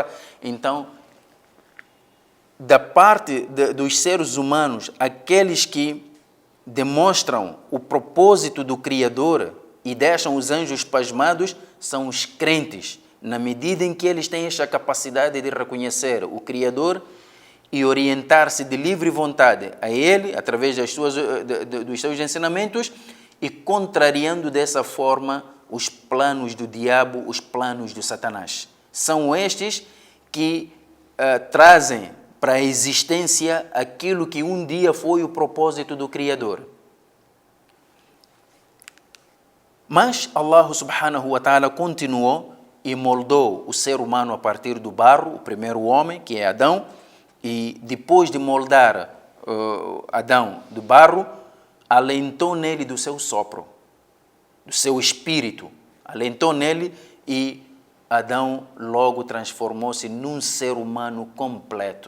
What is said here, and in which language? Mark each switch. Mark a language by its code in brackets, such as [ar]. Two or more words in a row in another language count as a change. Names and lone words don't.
[pt] Então, da parte dos seres humanos, aqueles que demonstram o propósito do Criador e deixam os anjos pasmados são os crentes, na medida em que eles têm esta capacidade de reconhecer o Criador e orientar-se de livre vontade a Ele, através dos seus ensinamentos, e contrariando dessa forma os planos do diabo, os planos de Satanás. São estes que trazem para a existência aquilo que um dia foi o propósito do Criador. Mas [ar] الله سبحانه وتعالى [pt] continuou e moldou o ser humano a partir do barro, o primeiro homem, que é Adão, e depois de moldar Adão do barro, alentou nele do seu sopro, do seu espírito, alentou nele, e Adão logo transformou-se num ser humano completo.